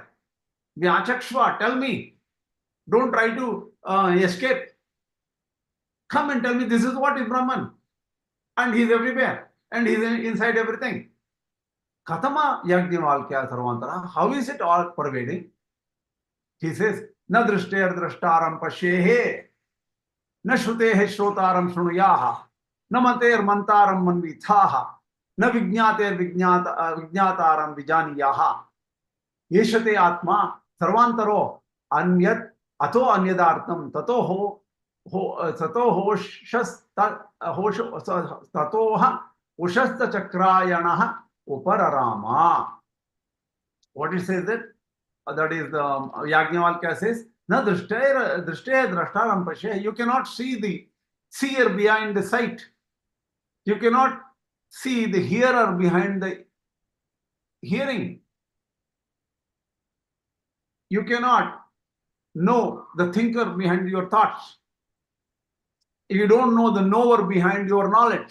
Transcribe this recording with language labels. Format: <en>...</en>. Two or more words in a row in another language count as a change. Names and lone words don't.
<en>Vyachakshva, tell me. Don't try to escape. Come and tell me, this is what is Brahman. And he's everywhere, and he's inside everything.</en> <sa>कतम याज्ञवल्क्य सर्वान्तर,</sa> <en>how is it all pervading? He says,</en> <sa>न दृष्टेर् द्रष्टारं पश्येः, न श्रुतेः श्रोतारं शृणुयाः, न मन्तेर् मन्तारं मन्वीथाः, न विज्ञातेर् विज्ञातारं विजानीयाः. येषते आत्मा सर्वान्तरो अन्यत् अतो अन्यदार्तम् ततो ततोह उषस्त चाक्रायणः उपरराम.</sa> <en>What it says that? That is the Yajnavalkya says,</en> <sa>न दृष्टेर् द्रष्टारं पश्ये.</sa> <en>You cannot see the seer behind the sight. You cannot see the hearer behind the hearing. You cannot know the thinker behind your thoughts. You don't know the knower behind your knowledge.</en>